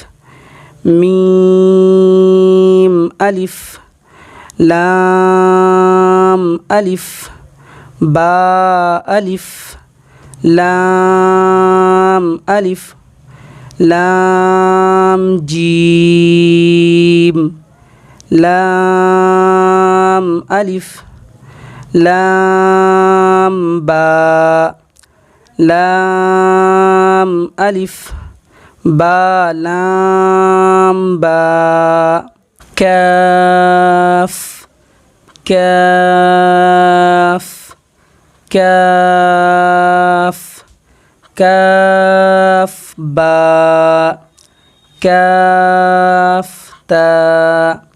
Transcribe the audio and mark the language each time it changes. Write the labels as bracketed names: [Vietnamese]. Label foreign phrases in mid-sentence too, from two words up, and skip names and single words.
[Arabic] میم الف، لام الف، با الف، لام الف، لام جیم، لام الف، لام با، لام الف، با لام با، کاف، کاف، کاف، کاف با، کاف تا،